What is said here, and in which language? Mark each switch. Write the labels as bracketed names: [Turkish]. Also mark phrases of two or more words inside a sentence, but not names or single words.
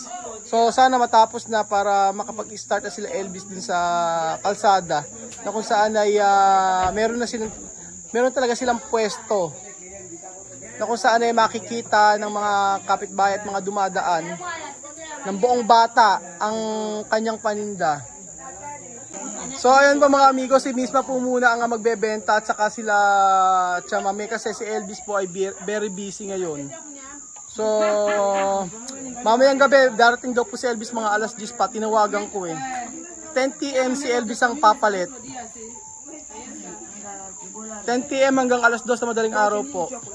[Filipino] So sana matapos na para makapag-start na sila Elvis din sa kalsada na kung saan ay meron talaga silang pwesto na kung saan ay makikita ng mga kapitbahay at mga dumadaan ng buong bata ang kanyang paninda. So ayun po mga amigo, si Misma po muna ang magbebenta at saka sila Chamame kasi si Elvis po ay [English] very busy [Filipino] ngayon. So mamayang gabi darating daw po si Elvis mga alas 10 pa, tinawagan ko 10 PM si Elvis ang papalit. 10 PM hanggang alas 2 na madaling araw po.